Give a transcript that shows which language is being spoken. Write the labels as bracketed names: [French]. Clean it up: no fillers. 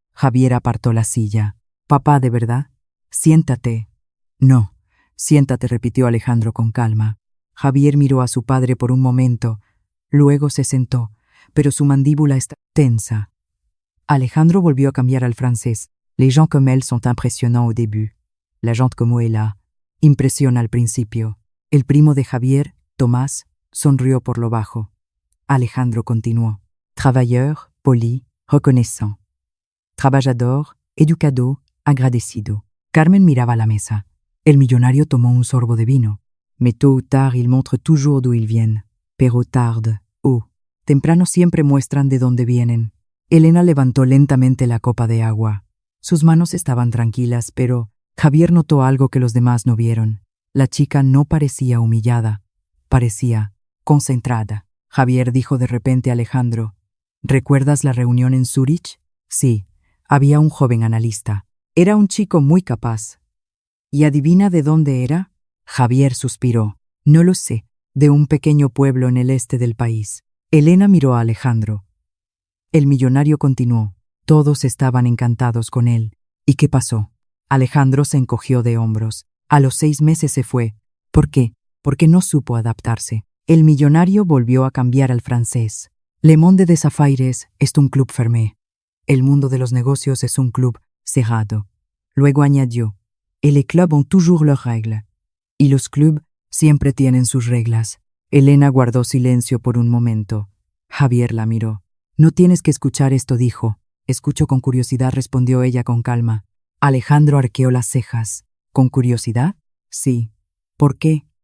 [Spanish] Javier apartó la silla. Papá, ¿de verdad? Siéntate. No. Siéntate, repitió Alejandro con calma. Javier miró a su padre por un momento. Luego se sentó, pero su mandíbula está tensa. Alejandro volvió a cambiar al francés. [French] Les gens comme elle sont impressionnants au début. [Spanish] La gente como ella impresiona al principio. El primo de Javier, Tomás, sonrió por lo bajo. Alejandro continuó. [French] Travailleur, poli, reconnaissant. [Spanish] Trabajador, educado, agradecido. Carmen miraba la mesa. El millonario tomó un sorbo de vino. [French] Mais tôt ou tard, ils montrent toujours d'où ils viennent. [Spanish] Pero tarde, temprano siempre muestran de dónde vienen. Elena levantó lentamente la copa de agua. Sus manos estaban tranquilas, pero Javier notó algo que los demás no vieron. La chica no parecía humillada, parecía concentrada. Javier dijo de repente a Alejandro, ¿recuerdas la reunión en Zúrich? Sí, había un joven analista. Era un chico muy capaz. ¿Y adivina de dónde era? Javier suspiró. No lo sé, de un pequeño pueblo en el este del país. Elena miró a Alejandro. El millonario continuó. Todos estaban encantados con él. ¿Y qué pasó? Alejandro se encogió de hombros. A los 6 meses se fue. ¿Por qué? Porque no supo adaptarse. El millonario volvió a cambiar al francés. [French] Le Monde des Affaires es un club fermé. [Spanish] El mundo de los negocios es un club cerrado. Luego añadió, [French] et les clubs ont toujours leurs règles. [Spanish] Y los clubs siempre tienen sus reglas. Elena guardó silencio por un momento. Javier la miró. No tienes que escuchar esto, dijo. Escucho con curiosidad, respondió ella con calma. Alejandro arqueó las cejas. ¿Con curiosidad? Sí. ¿Por qué?